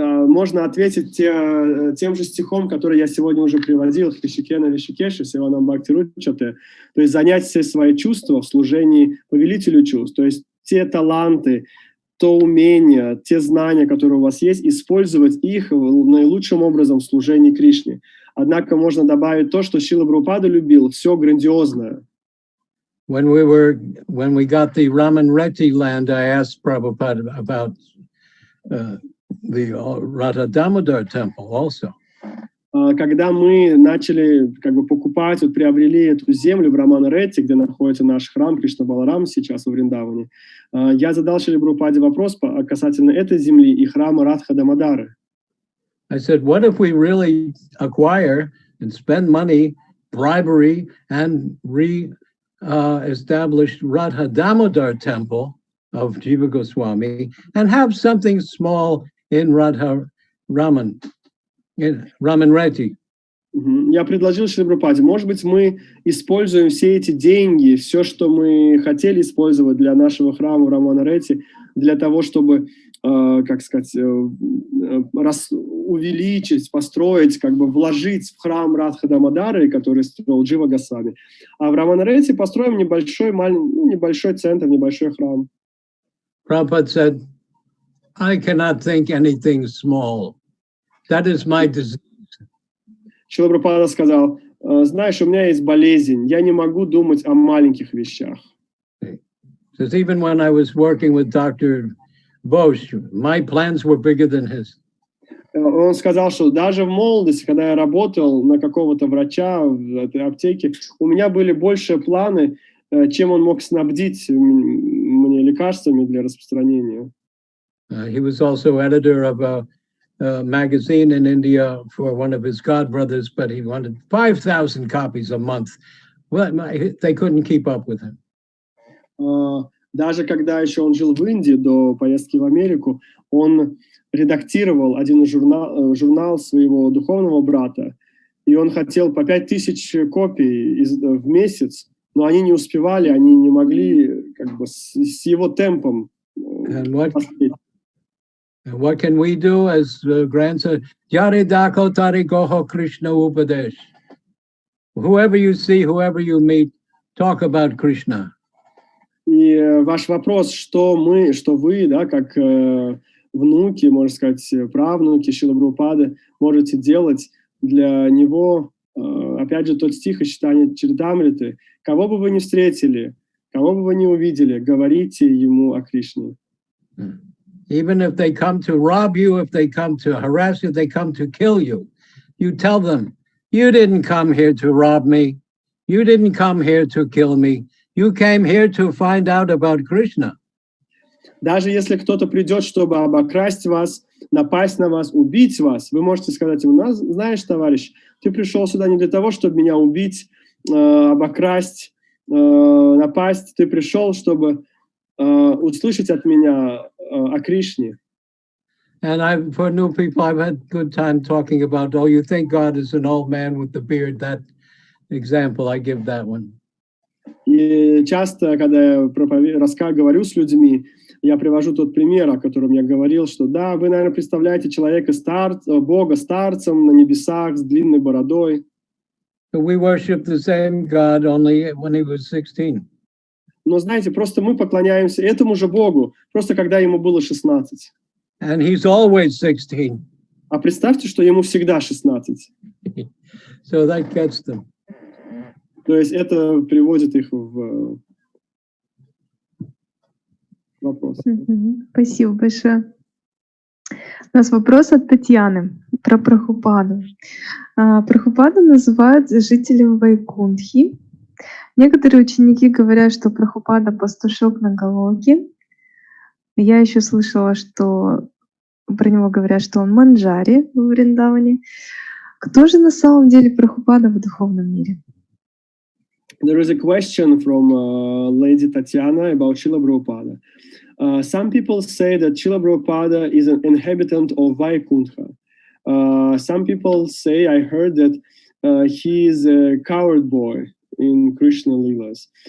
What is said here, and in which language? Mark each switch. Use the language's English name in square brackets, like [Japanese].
[Russian] Можно ответить тем же стихом, который я сегодня уже приводил, [Sanskrit] Ришикена Ришикеша, Севанам Бхакти Ручате, [Russian] то есть занять все свои чувства в служении повелителю чувств, то есть те таланты, то умение, те знания, которые у вас есть, использовать их наилучшим образом в служении Кришне. Однако можно добавить то, что Шрила Прабхупада любил, все грандиозное. [English] When we got the Raman Reti land, I asked Prabhupada about the Radha Damodar temple also. [Russian] Когда мы начали как бы покупать, приобрели эту землю в Рамана-Ретти, где находится наш храм Кришна Баларам сейчас в Вриндаване, я задал Шриле Прабхупаде вопрос касательно этой земли и храма Радха Дамодары. [English] I said, what if we really acquire and spend money, bribery, and re-establish Radha Damodar temple of Jiva Goswami and have something small in Radha Raman, in Raman Reti. [Russian] Я предложил Шриле Прабхупаде, может быть, мы используем все эти деньги, все, что мы хотели использовать для нашего храма в Рамана-Ретти, для того, чтобы, как сказать, увеличить, построить, как бы вложить в храм Радха Дамодары, который строил Джива Госвами. А в Рамана-Ретти построим небольшой центр, небольшой храм. [English] Prabhupada said, I cannot think anything small. That is my disease. [Russian] Шрила Прабхупада сказал, знаешь, у меня есть болезнь, я не могу думать о маленьких вещах. [English] Because even when I was working with Dr. Bosch, my plans were bigger than his. [Russian] Он сказал, что даже в молодости, когда я работал на какого-то врача в этой аптеке, у меня были больше планы, чем он мог снабдить мне лекарствами для распространения. [English] He was also editor of magazine in India for one of his godbrothers, but he wanted 5,000 copies a month. Well, they couldn't keep up with him. [Russian] Даже когда еще он жил в Индии до поездки в Америку, он редактировал один журнал своего духовного брата, и он хотел по 5000 копий в месяц, но они не успевали, они не могли как бы с его темпом последовать. [English] And what can we do as grandson? [Bangla] Yare dako tari goho Krishna upadesh. [English] Whoever you see, whoever you meet, talk about Krishna. [Russian] И ваш вопрос, что вы, да, как внуки, можно сказать, правнуки Шрилы Прабхупады, можете делать для него, опять же, тот стих из читания Чаритамриты: кого бы вы ни встретили, кого бы вы ни увидели, говорите ему о Кришне. [English] Even if they come to rob you, if they come to harass you, they come to kill you, you tell them, you didn't come here to rob me. You didn't come here to kill me. You came here to find out about Krishna. [Russian] Даже если кто-то придет, чтобы обокрасть вас, напасть на вас, убить вас, вы можете сказать ему: знаешь, товарищ, ты пришел сюда не для того, чтобы меня убить, обокрасть, напасть. Ты пришел, чтобы услышать от меня о Кришне. [English] And for new people, I've had good time talking about, oh, you think God is an old man with the beard. That example, I give that one. [Russian] И часто, когда я говорю с людьми, я привожу тот пример, о котором я говорил, что да, вы, наверное, представляете человека, Бога старцем на небесах с длинной бородой. [English] We worship the same God only when he was 16. [Russian] Но знаете, просто мы поклоняемся этому же Богу, просто когда ему было 16. [English] And he's always 16. [Russian] А представьте, что ему всегда 16. [English] So that gets them. [Russian] То есть это приводит их в вопрос. Спасибо большое. У нас вопрос от Татьяны про Прабхупаду. Прабхупаду называют жителем Вайкунтхи. Некоторые ученики говорят, что Прабхупада пастушок на Галоке. Я еще слышала, что про него говорят, что он манджари в Вриндаване. Кто же на самом деле Прабхупада в духовном мире? [English] There is a question from Lady Tatiana about Srila Prabhupada. Some people say that Srila Prabhupada is an inhabitant of Vaikuntha. Some people say, I heard that he is a coward boy in Krishna Leelas.